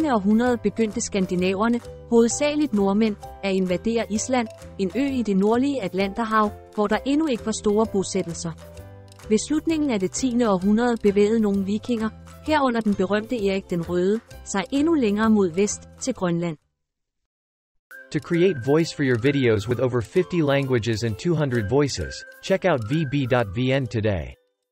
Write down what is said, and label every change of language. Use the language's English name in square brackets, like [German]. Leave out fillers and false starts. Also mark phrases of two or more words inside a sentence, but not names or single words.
[Danish] århundrede begyndte skandinaverne, hovedsageligt nordmænd, at invadere Island, en ø i det nordlige Atlanterhav, hvor der endnu ikke var store bosættelser. Ved slutningen af det 10. århundrede bevægede nogle vikinger, herunder den berømte Erik den Røde, sig endnu længere mod vest til Grønland. [English] To create voice for your videos with over 50 languages and 200 voices, check out vb.vn today.